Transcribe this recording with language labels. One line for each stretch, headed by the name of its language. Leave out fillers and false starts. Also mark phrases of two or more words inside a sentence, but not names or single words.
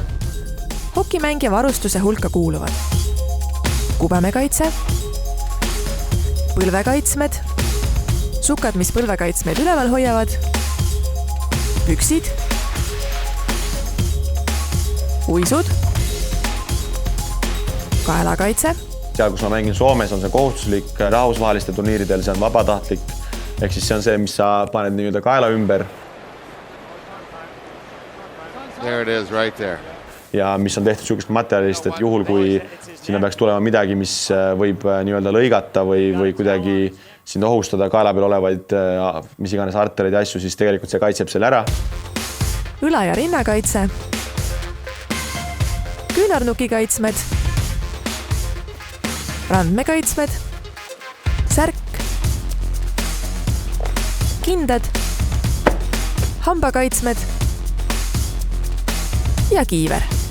Estonian: Hokimängija varustuse hulka kuuluvad kubemekaitse, põlvekaitsmed, sukad, mis põlvekaitsmeid üleval hoiavad, püksid, uisud, kaelakaitse. Seal, kus ma mängin Soomes, on see kohustuslik, rahvusvaheliste turniiridel see on vabatahtlik. Ehk siis see on see, mis sa paned nii-öelda kaela ümber.
English: There it is, right there.
Estonian: Ja mis on tehtud sellist materjalist, et juhul, kui sinna peaks tulema midagi, mis võib nii-öelda lõigata või kuidagi sind ohustada kaela peal olevaid, mis iganes artereid ja asju, siis tegelikult see kaitseb selle ära. Õla- ja rinnakaitse, küünarnuki kaitsmed, randmekaitsmed, särk, kindad, hambakaitsmed ja kiiver.